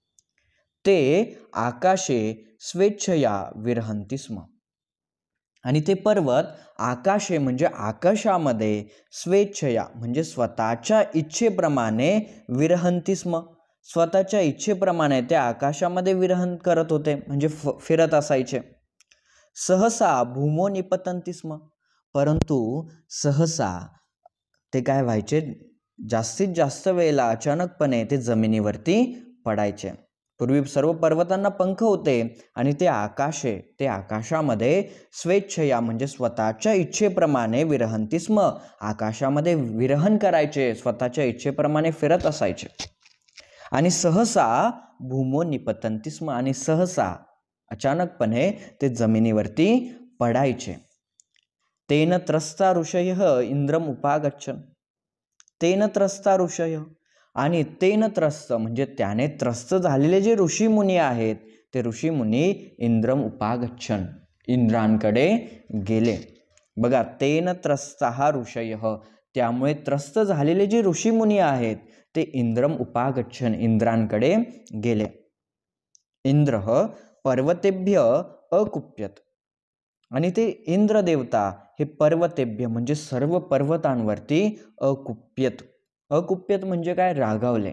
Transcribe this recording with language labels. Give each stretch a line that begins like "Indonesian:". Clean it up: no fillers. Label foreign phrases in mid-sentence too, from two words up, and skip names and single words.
Sanskrit: ते आकाशे स्वेच्छया विरहंती स्म,
Marathi: आणि ते पर्वत आकाशे म्हणजे आकाशामध्ये, स्वेच्छया म्हणजे स्वतःच्या इच्छेप्रमाणे,
Sanskrit: विरहंती स्म
Marathi: स्वतःच्या इच्छेप्रमाणे ते आकाशामध्ये विरहन करत होते, म्हणजे फिरत असायचे.
Sanskrit: सहसा भूमो निपतंती स्म,
Marathi: परंतु सहसा ते काय व्हायचे, जास्तीत जास्त वेळेला अचानकपणे ते जमिनीवरती पडायचे. पूर्वी सर्व पर्वतांना पंख होते आणि ते आकाशामध्ये स्वेच्छया म्हणजे स्वतःच्या इच्छेप्रमाणे
Sanskrit: विरहंती स्म,
Marathi: आकाशामध्ये विरहन करायचे, स्वतःच्या इच्छेप्रमाणे फिरत असायचे.
Sanskrit: आणि सहसा भूमो निपतंती स्म,
Marathi: आणि सहसा अचानकपणे ते जमिनीवरती पडायचे.
Sanskrit: तेन त्रस्ता ऋषयः इंद्रम उपागच्छन्, तेन त्रस्ता ऋषय,
Marathi: आणि
Sanskrit: तेन त्रस्त
Marathi: म्हणजे त्याने त्रस्त झालेले जे ऋषीमुनी आहेत ते ऋषीमुनी
Sanskrit: इंद्रम उपागच्छन्
Marathi: इंद्रांकडे गेले.
Sanskrit: बघा तेन त्रस्तः ऋषयः,
Marathi: त्यामुळे त्रस्त झालेले जे ऋषीमुनी आहेत ते
Sanskrit: इंद्रम उपागच्छन्
Marathi: इंद्रांकडे गेले.
Sanskrit: इंद्र पर्वतेभ्य अकुप्यत,
Marathi: आणि ते इंद्र देवता हे पर्वतेभ्य म्हणजे सर्व पर्वतांवरती अकुप्यत, अकुप्यत म्हणजे काय, रागावले.